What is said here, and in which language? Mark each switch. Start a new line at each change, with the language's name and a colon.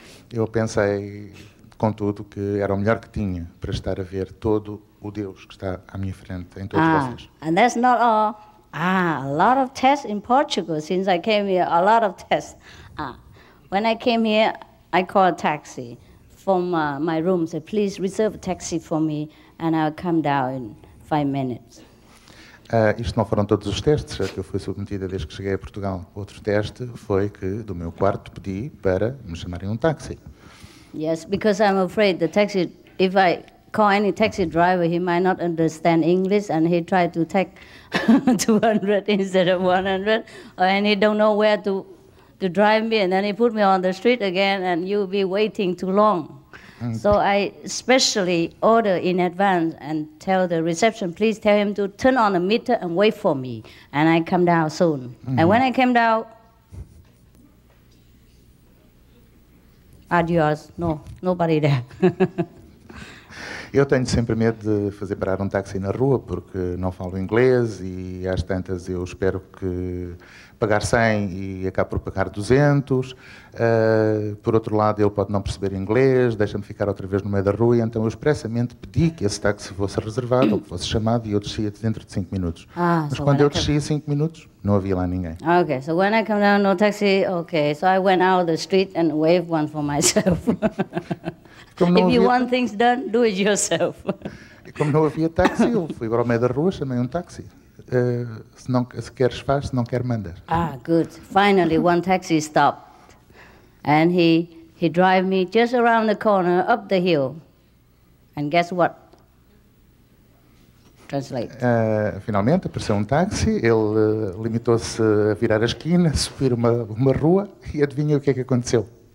Portuguese: Eu pensei, contudo, que era o melhor que tinha para estar a ver todo o Deus que está à minha frente, em todos vocês.
English: And that's not all. A lot of tests in Portugal since I came here. A lot of tests. When I came here, I called a taxi from my room. Said, please reserve a taxi for me, and I'll come down in 5 minutes.
Portuguese: Isto não foram todos os testes a que eu fui submetida desde que cheguei a Portugal. Outro teste foi que do meu quarto pedi para me chamarem um táxi.
English: Yes, because I'm afraid the taxi, if I call any taxi driver, he might not understand English, and he try to take 200 instead of 100, and he don't know where to drive me, and then he put me on the street again, and you'll be waiting too long. So I specially order in advance and tell the reception, please tell him to turn on the meter and wait for me. And I come down soon. And when I came down, adios, no, nobody there.
Portuguese: Eu tenho sempre medo de fazer parar um táxi na rua porque não falo inglês e às tantas eu espero que pagar 100 e acabo por pagar 200. Por outro lado, ele pode não perceber inglês, deixa-me ficar outra vez no meio da rua, e então eu expressamente pedi que esse táxi fosse reservado ou que fosse chamado e eu descia dentro de 5 minutos. Mas quando eu descia 5 minutos, não havia lá ninguém.
English: Okay, so when I come down, no taxi, okay. So I went out the street and waved one for myself. If you want things done, do it yourself.
Portuguese: E como não havia táxi, eu fui para o meio da rua, chamei um táxi. Se queres faz, se não quer manda.
English: Good. Finally, one taxi stopped. And he drive me just around the corner, up the hill. And guess what? Translate.
Portuguese: Finalmente apareceu um táxi, ele limitou-se a virar a esquina, subir uma rua, e adivinha o que é que aconteceu?